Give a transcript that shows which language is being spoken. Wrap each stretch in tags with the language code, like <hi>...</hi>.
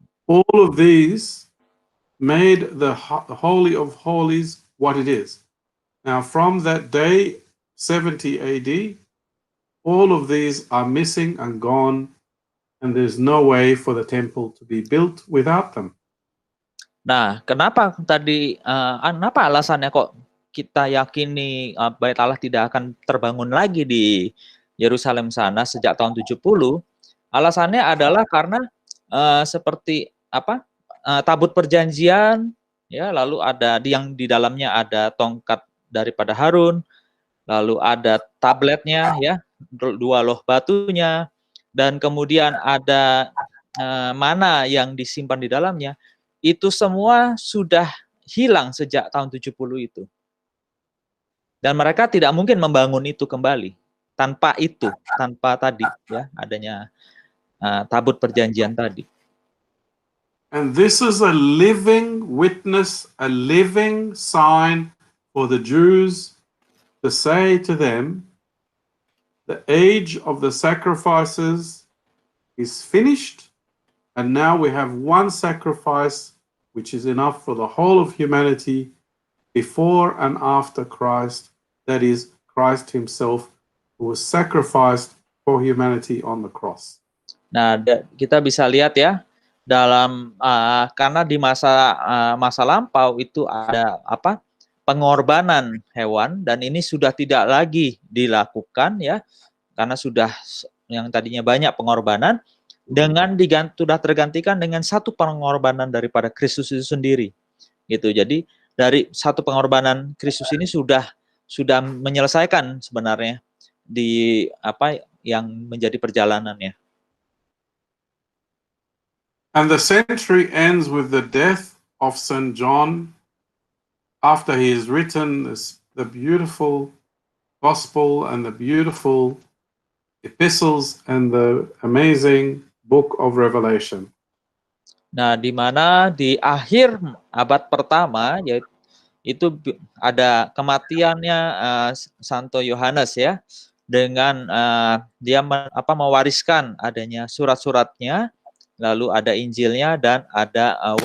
<en>All of these made the Holy of Holies what it is. Now, from that day, 70 AD, all of these are missing and gone, and there's no way for the temple to be built without them.</en> <id>Nah, kenapa alasannya kok kita yakini Bait Allah tidak akan terbangun lagi di Yerusalem sana sejak tahun 70? Alasannya adalah karena seperti tabut perjanjian ya, lalu ada yang di dalamnya ada tongkat daripada Harun, lalu ada tabletnya ya, 2 loh batunya, dan kemudian ada mana yang disimpan di dalamnya. Itu semua sudah hilang sejak tahun 70 itu. Dan mereka tidak mungkin membangun itu kembali tanpa tadi ya adanya tabut perjanjian tadi.</id> <en>And this is a living witness, a living sign for the Jews to say to them, the age of the sacrifices is finished, and now we have one sacrifice which is enough for the whole of humanity before and after Christ, that is, Christ himself, who was sacrificed for humanity on the cross.</en> <id>Nah, kita bisa lihat ya, dalam karena di masa lampau itu ada pengorbanan hewan, dan ini sudah tidak lagi dilakukan ya, karena sudah yang tadinya banyak pengorbanan dengan sudah tergantikan dengan satu pengorbanan daripada Kristus itu sendiri gitu. Jadi dari satu pengorbanan Kristus ini sudah menyelesaikan sebenarnya di yang menjadi perjalanannya.</id> <en>And the century ends with the death of St. John after he has written the beautiful gospel and the beautiful epistles and the amazing book of Revelation.</en> <id>Nah, di mana di akhir abad pertama yaitu ada kematiannya Santo Yohanes ya, dengan dia mewariskan adanya surat-suratnya, lalu ada Injilnya dan ada</id>